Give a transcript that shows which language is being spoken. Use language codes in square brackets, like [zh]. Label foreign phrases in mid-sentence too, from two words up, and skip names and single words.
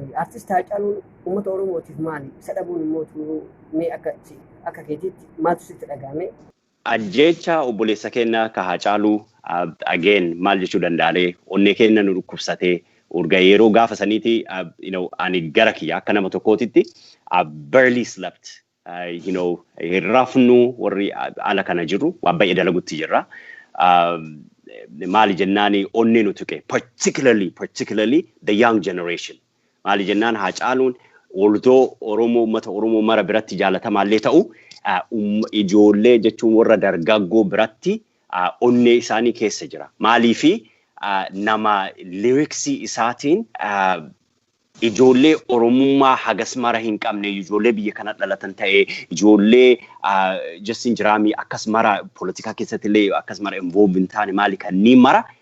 [om] Artistii Haacaaluun uummata Oromootiif maali? Isa dhabuun immoo mee akka keetiitti maaltu sitti dhaga'ame? Ajjeechaa obboleessa keenyaa ka Haacaaluu again maal jechuu danda'alee onnee keenya nu dhukkubsatee urga yeroo gaafa saniiti ani gara kiyya akka nama tokkootitti [en] I barely slept. [om] hirrafnu warri ala kana jiru waan baay'ee dalagutti jirra. Maali jennaani onni nuti ke [en] particularly the young generation. [om] Maali jennaan Haacaaluun although Oromoo uummata Oromoo mara biratti jaalatamaallee ta'u ijoollee jechuun warra dargaggoo biratti onnee isaanii keessa jira. Maaliifi nama lyricsii isaatiin ijoollee Oromummaa hagas mara hin qabne ijoollee biyya kana dhalatan ta'ee ijoollee Justin Jiraamii akkas mara politika keessatti illee akkas mara involved taane maali kanneen mara